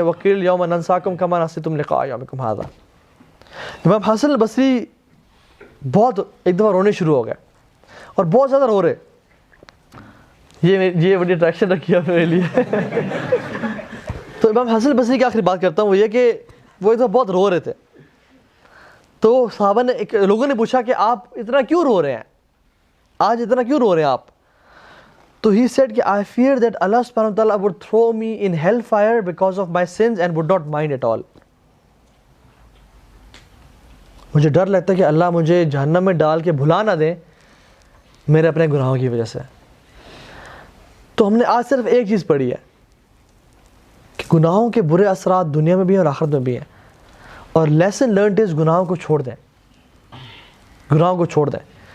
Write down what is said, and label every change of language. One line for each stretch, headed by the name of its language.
Arabic: وقیل یوم ننساکم کما نسیتم لقاء یومکم ھذا.
Urdu: امام حسن البصری بہت ایک دفعہ رونے شروع ہو گئے اور بہت زیادہ رو رہے. یہ بڑی اٹریکشن رکھی ہے میرے لیے. تو امام حسن البصری کی آخری بات کرتا ہوں وہ یہ کہ وہ ایک دفعہ بہت رو رہے تھے. تو صحابہ نے لوگوں نے پوچھا کہ آپ اتنا کیوں رو رہے ہیں، آج اتنا کیوں رو رہے ہیں آپ؟ تو
English: he said کہ I fear that Allah subhanahu wa ta'ala would throw me in hell fire because of my sins and would not mind at all.
Urdu: مجھے ڈر لگتا ہے کہ اللہ مجھے جہنم میں ڈال کے بھلا نہ دیں میرے اپنے گناہوں کی وجہ سے. تو ہم نے آج صرف ایک چیز پڑھی ہے کہ گناہوں کے برے اثرات دنیا میں بھی ہیں اور آخرت میں بھی ہیں، اور
English: lesson learned is
Urdu: گناہوں کو چھوڑ دیں، گناہوں کو چھوڑ دیں.